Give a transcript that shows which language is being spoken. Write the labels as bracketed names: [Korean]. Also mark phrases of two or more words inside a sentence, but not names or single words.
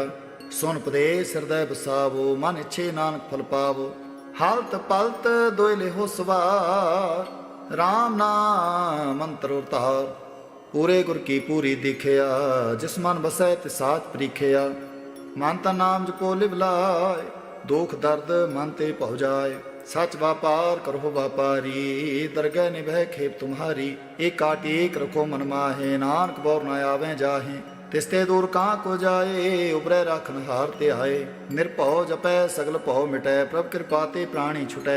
[Punjabi] ਸੁਨ ਉਪਦੇਸ ਹਿਰਦੈ ਬਸਾਵੋ, ਮਨ ਇਛੇ ਨਾਨਕ ਫਲ ਪਾਵੋ। ਹਲਤ ਪਲਤ ਦੋਏਲੇ ਹੋ ਸਵਾਰ, ਰਾਮ ਨਾਮ ਮੰਤ੍ਰ ਉਤਾਰ। ਪੂਰੇ ਗੁਰ ਕੀ ਪੂਰੀ ਦੀਖਿਆ, ਜਿਸ ਮਨ ਬਸੈ ਤਿਸ ਸਾਚ ਪਰੀਖਿਆ। ਮਨ ਤਨ ਨਾਮ ਜਪੋ ਲਿਵ ਲਾਏ, ਦੁਖ ਦਰਦ ਮਨ ਤੇ ਭਉ ਜਾਏ। ਸਚ ਵਾਪਾਰ ਕਰੋ ਵਾਪਾਰੀ, ਦਰਗਹਿ ਨਿਭੈ ਖੇਪ ਤੁਮਹਾਰੀ। ਏਕਾ ਟੇਕ ਰਖੋ ਮਨ ਮਾਹੇ, ਨਾਨਕ ਬੌਰ ਨ ਆਵੈ ਜਾਹੇ। ਤਿਸਤੇ ਦੂਰ ਕਾਂ ਕੋ ਜਾਏ, ਉਬਰੈ ਰਾਖਨ ਹਾਰ ਤੇ ਆਏ। ਨਿਰਭਉ ਜਪੈ ਸਗਲ ਭਉ ਮਿਟੈ, ਪ੍ਰਭ ਕਿਰਪਾ ਤੇ ਪ੍ਰਾਣੀ ਛੁਟੈ।